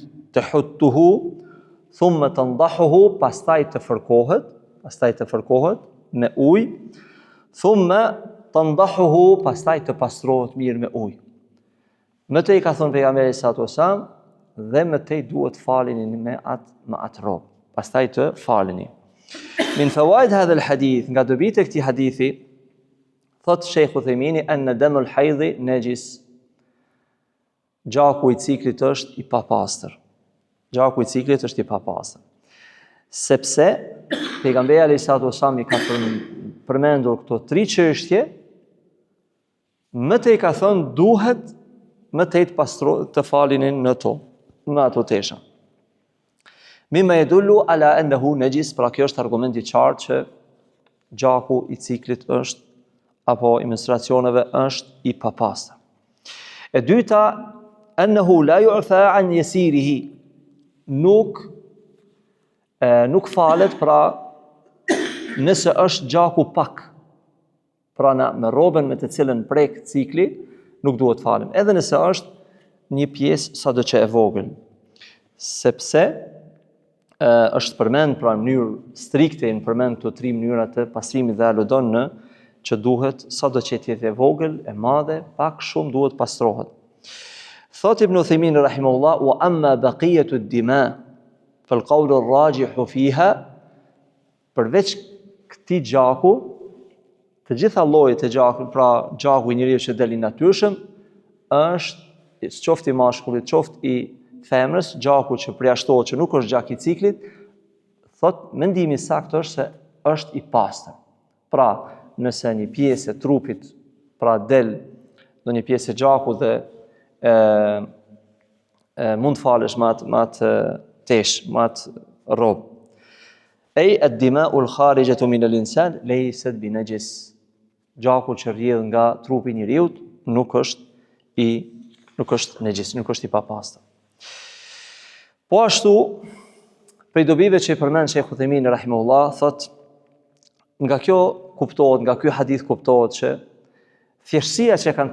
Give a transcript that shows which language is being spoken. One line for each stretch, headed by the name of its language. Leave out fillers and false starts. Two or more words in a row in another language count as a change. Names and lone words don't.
Arabic: تحته ثم تنضحه,
Albanian: pastaj të fërkohet me ujë,
Arabic: ثم تنضحه,
Albanian: pastaj të pastrohet mirë me ujë. Më tej ka thënë pejgamberi
Arabic: صلى الله عليه وسلم,
Albanian: dhe më tej duhet faleni me atë rrobë. Pastaj të faleni.
Arabic: من فوائد هذا الحديث,
Albanian: nga dobit e këtij hadithi, thot Sheikh Uthejmini,
Arabic: أن دم الحيض نجس.
Albanian: Gjaku i ciklit është i papastër. Gjaku i ciklit është i papastër. Sepse pejgamberi
Arabic: عليه الصلاة والسلام
Albanian: i ka përmendur këto tre çështje, më tej ka thënë duhet më tej të falinin në ato tesha.
Arabic: مما يدل على أنه نجس,
Albanian: pra kjo është argument i qartë që gjaku i ciklit është apo i menstruacioneve është i papastër. E dyta,
Arabic: أنه لا يعفى عن يسيره,
Albanian: nuk falet, pra nëse është gjaku pak, pra me rrobën me të cilën prek cikli, nuk duhet falem, edhe nëse është një pjesë sado që e vogël, sepse është përmend pra në mënyrë strikte, në përmend të tre mënyrat të pastrimit dhe aludon në që duhet, sado që t'jetë e vogël, e madhe, pak shumë duhet pastrohet. Thot Ibn Uthaymin rahimahullah,
Arabic: وأما بقية الدماء فالقول الراجح فيها,
Albanian: përveç këtij gjaku, të gjitha llojet e gjakut, pra gjaku i njeriu që del i natyrshëm, është qoftë i mashkullit, qoftë i femrës, gjaku që përjashtohet që nuk është gjak i ciklit, thot mendimi saktë është se është i pastër. Pra, nëse një pjesë e trupit, pra del në një pjesë e gjakut dhe mund falesh me atë tesh, me atë rrobë.
Arabic: الدماء الخارجة من الإنسان ليست بنجس.
Albanian: Gjaku që rrjedh nga trupi i njeriu nuk është nejis, nuk është i papastër. Po ashtu, prej dobive që i përmend Sheikh Uthaymin rahimahullah, thot nga kjo kuptohet, nga ky hadith kuptohet që thjeshtësia që kanë